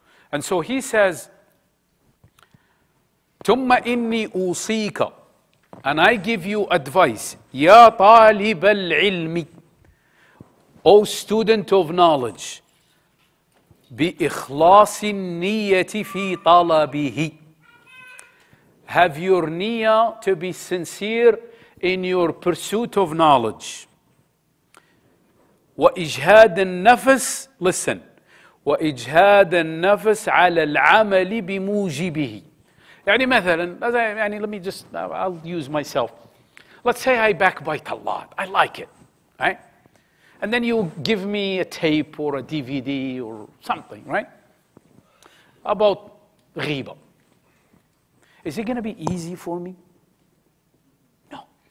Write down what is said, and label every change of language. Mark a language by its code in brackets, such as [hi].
[ar] And so he says, ثم إني أوصيك, [en] and I give you advice, [ar] يا طالب العلم, [en] O student of knowledge, [ar] بإخلاص النية في طلبه. [en] Have your niyyah to be sincere in your pursuit of knowledge. [ar] وإجهاد النفس, listen, وإجهاد النفس على العمل بموجبه. يعني مثلا, [en] let me just, I'll use myself. Let's say I backbite a lot. I like it, right? And then you give me a tape or a DVD or something, right? About ghiba. Is it going to be easy for me? No.